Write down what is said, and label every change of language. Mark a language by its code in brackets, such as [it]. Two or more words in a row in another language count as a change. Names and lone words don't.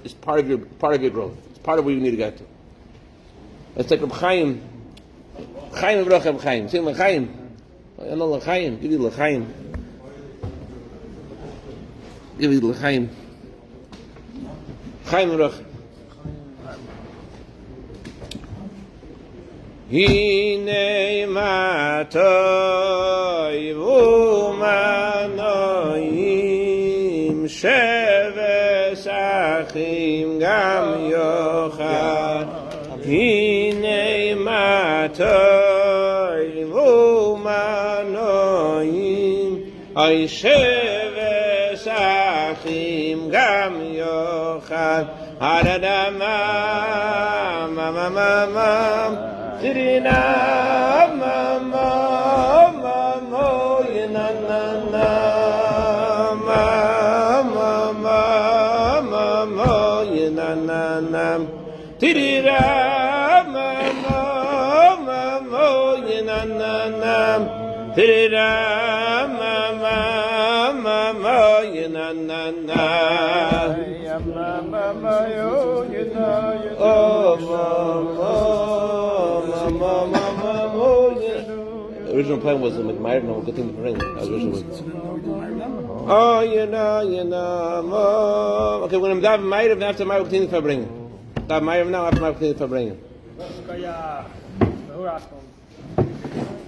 [en] It's part of where you need to get to. Let's take Reb Chaim. Chaim Reb Reb Chaim. Say L'chaim. I know L'chaim. Give you L'chaim. Give you L'chaim. Chaim Reb. [he] הנה מה טוב ומה נעים שבת אחים גם יחד. הנה מה טוב ומה נעים אי שבת אחים גם יחד. Haradama ma Tirina mama mama yina na na mama mama mama yina na na Tirina mama mama yina na na Tirina mama mama yina na na mama yo yina oh mama Mama, [en] original plan was to make Ma'ariv, now we'll continue to bring it. That was originally. Oh, you know. Oh. Okay, when I'm daven Ma'ariv, after Ma'ariv, we'll continue to bring it. Daven Ma'ariv now, after Ma'ariv, we'll continue to bring it.